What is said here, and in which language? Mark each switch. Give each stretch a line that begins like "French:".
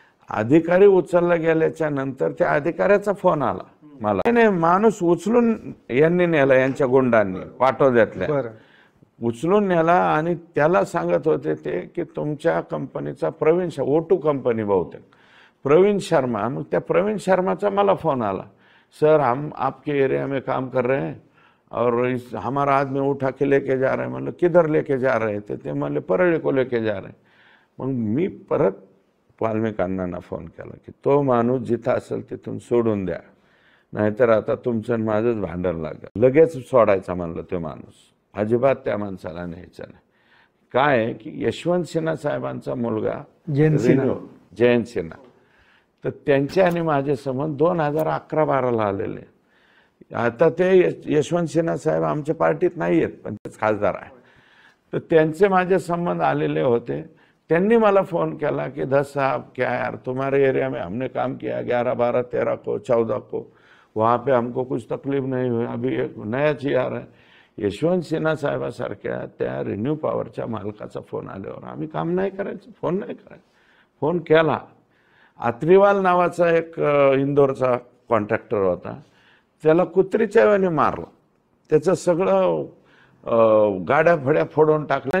Marathi: अधिकारी उचलला गेल्याच्या नंतर त्या अधिकाऱ्याचा फोन आला मला. नाही माणूस उचलून यांनी नेला, यांच्या गुंडांनी पाटोद्यातल्या उचलून नेला आणि त्याला सांगत होते ते की तुमच्या कंपनीचा प्रवीण O2 कंपनी बहुतेक प्रवीण शर्मा. मग त्या प्रवीण शर्माचा मला फोन आला,
Hindi: सर हम आपके एरिया में काम कर रहे हैं और हमारा आदमी उठा के लेके जा रहे हैं. मतलब किधर लेके जा रहे थे
Marathi: ते म्हणले
Hindi: परळी को लेके जा रहे.
Marathi: मग मी परत वाल्मिकांना फोन केला की तो माणूस जिथं असेल तिथून सोडून द्या, नाहीतर आता तुमचं माझंच भांडण लागलं. लगेच सोडायचा म्हणलं तो माणूस, अजिबात त्या माणसाला न्यायचं नाही. काय की यशवंत सिन्हा साहेबांचा मुलगा जयंत सिन्हा, तर त्यांचे आणि माझे संबंध 2011-12ला आलेले. आता ते यशवंत सिन्हा साहेब आमच्या पार्टीत नाही आहेत पण तेच खासदार आहे. तर त्यांचे माझे संबंध आलेले होते। त्यांनी मला
Hindi: फ़ोन किया कि धस साहब क्या यार तुम्हारे एरिया में हमने काम किया 11, 12, 13 को 14 को, वहाँ पे हमको कुछ तकलीफ नहीं हुई। अभी एक नया GR है,
Marathi: यशवंत सिन्हा साहेबासारख्या त्या रिन्यू पॉवरच्या मालकाचा फोन आल्यावर आम्ही काम नाही करायचं, फोन नाही करायचं। फोन केला। आत्रीवाल नावाचा एक इंदोरचा कॉन्ट्रॅक्टर होता, त्याला कुत्रीच्या वेळेने मारलं, त्याचं सगळं गाड्या फड्या फोडून टाकल्या।